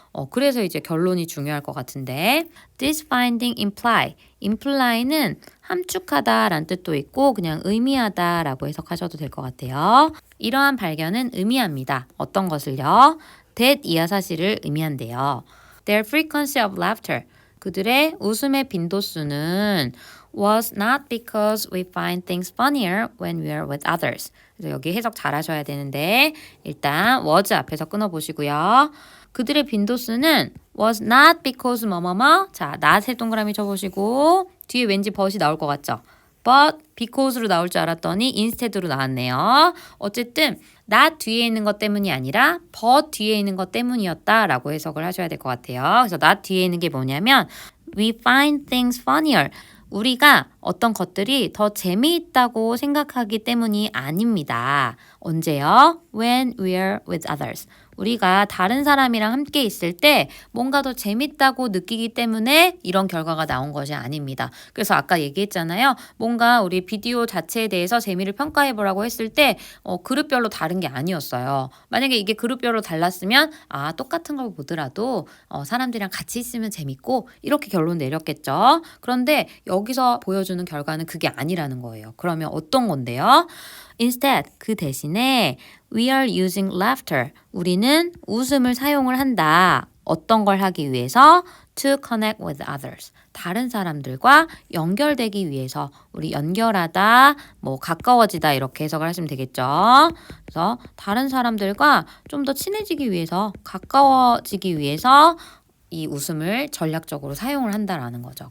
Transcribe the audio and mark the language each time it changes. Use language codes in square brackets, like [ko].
[ko] 그래서 이제 결론이 중요할 것 같은데 [en] This finding [ko] imply는 함축하다라는 뜻도 있고 그냥 의미하다라고 해석하셔도 될 것 같아요. 이러한 발견은 의미합니다. 어떤 것을요? that 이하 사실을 의미한대요. [en] Their frequency of laughter [ko] 그들의 웃음의 빈도수는 [en] was not because we find things funnier when we are with others. [ko] 그래서 여기 해석 잘 하셔야 되는데 일단 was 앞에서 끊어보시고요. 그들의 빈도수는 was not because 뭐뭐뭐 자, not에 동그라미 쳐보시고 뒤에 왠지 but이 나올 것 같죠? but because로 나올 줄 알았더니 instead로 나왔네요. 어쨌든 not 뒤에 있는 것 때문이 아니라 but 뒤에 있는 것 때문이었다라고 해석을 하셔야 될 것 같아요. 그래서 not 뒤에 있는 게 뭐냐면 [en] we find things funnier. [ko] 우리가 어떤 것들이 더 재미있다고 생각하기 때문이 아닙니다. 언제요? [en] When we're with others. [ko] 우리가 다른 사람이랑 함께 있을 때 뭔가 더 재밌다고 느끼기 때문에 이런 결과가 나온 것이 아닙니다. 그래서 아까 얘기했잖아요. 뭔가 우리 비디오 자체에 대해서 재미를 평가해보라고 했을 때 그룹별로 다른 게 아니었어요. 만약에 이게 그룹별로 달랐으면 똑같은 걸 보더라도 사람들이랑 같이 있으면 재밌고 이렇게 결론 내렸겠죠. 그런데 여기서 보여주는 결과는 그게 아니라는 거예요. 그러면 어떤 건데요? [en] Instead, [ko] 그 대신에 [en] we are using laughter. [ko] 우리는 웃음을 사용을 한다. 어떤 걸 하기 위해서? [en] To connect with others. [ko] 다른 사람들과 연결되기 위해서 우리 연결하다, 가까워지다 이렇게 해석을 하시면 되겠죠. 그래서 다른 사람들과 좀 더 친해지기 위해서, 가까워지기 위해서 이 웃음을 전략적으로 사용을 한다라는 거죠.